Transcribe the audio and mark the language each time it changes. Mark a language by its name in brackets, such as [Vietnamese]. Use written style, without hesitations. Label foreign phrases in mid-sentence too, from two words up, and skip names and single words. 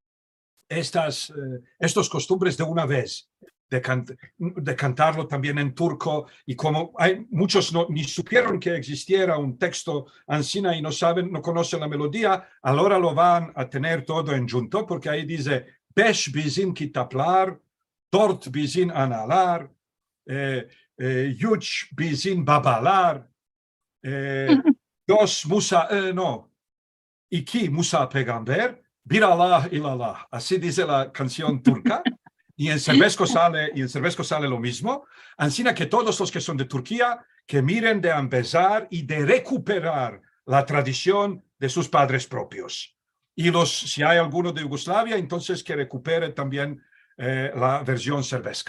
[Ladino] estos costumbres de una vez, de cantarlo también en turco, y como hay muchos ni supieron que existiera un texto ansina y no conocen la melodía, ahora lo van a tener todo en junto, porque ahí dice, [Turkish] beş bizim kitaplar, dört bizim analar, üç bizim babalar, [Ladino] dos Musa, no, [Turkish] iki Musa peygamber, bir Allah ilallah. [Ladino] Así dice la canción turca. Y en serbesco sale lo mismo. Así que todos los que son de Turquía, que miren de empezar y de recuperar la tradición de sus padres propios. Y si hay alguno de Yugoslavia, entonces que recupere también la versión serbesca.